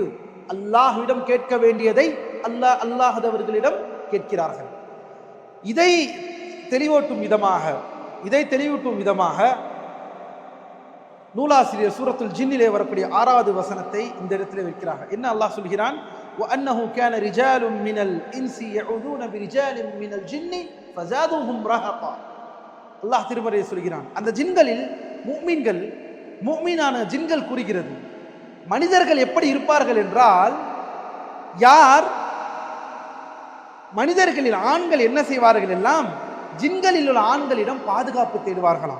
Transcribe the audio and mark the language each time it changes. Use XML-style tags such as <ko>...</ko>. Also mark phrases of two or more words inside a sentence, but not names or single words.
<ta>அல்லாஹ்விடம் கேட்க வேண்டியதை அல்லாஹ்விடம் கேட்கிறார்கள். இதை தெளிவூட்டும் விதமாக நூலாசிரியர் சூரத்துல் ஜின்னிலே வரக்கூடிய 6வது வசனத்தை இந்த இடத்திலே வைக்கிறார்கள். என்ன அல்லாஹ் சொல்கிறான்?</ta> <ar>وَأَنَّهُ كَانَ رِجَالٌ مِنَ الْإِنسِ يَعُوذُونَ بِرِجَالٍ مِنَ الْجِنِّ فَزَادُوهُمْ رَهَقًا.</ar> <ta>அல்லாஹ் திருமறையை சொல்கிறான், அந்த ஜின்களில் முஃமினான ஜின்கள் கூறுகிறது, மனிதர்கள் எப்படி இருப்பார்கள் என்றால், யார் மனிதர்களில் ஆண்கள் என்ன செய்வார்கள் எல்லாம் ஜின்களில் உள்ள ஆண்களிடம் பாதுகாப்பு தேடுவார்களாம்.</ta>